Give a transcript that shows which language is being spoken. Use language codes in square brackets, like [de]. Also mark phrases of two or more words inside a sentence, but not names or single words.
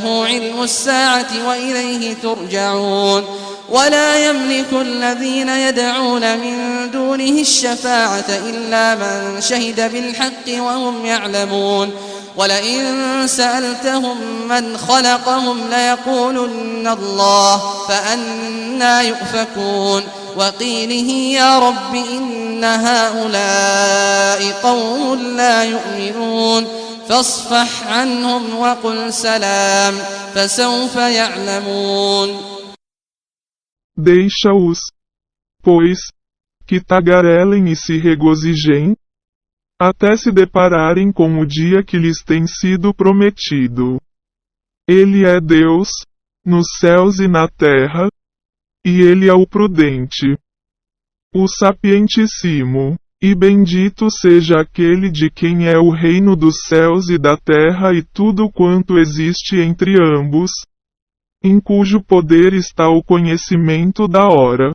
[ar] علم الساعة وإليه ترجعون ولا يملك الذين يدعون من دونه الشفاعة إلا من شهد بالحق وهم يعلمون ولئن سألتهم من خلقهم ليقولن الله فأنى يؤفكون وقيله يا رب إن هؤلاء قوم لا يؤمنون فاصفح عنهم وقل سلام فسوف يعلمون. [pt] Deixa-os, pois, que tagarelem e se regozijem, até se depararem com o dia que lhes tem sido prometido. Ele é Deus, nos céus e na terra, e ele é o prudente, o sapientíssimo, e bendito seja aquele de quem é o reino dos céus e da terra e tudo quanto existe entre ambos, em cujo poder está o conhecimento da hora.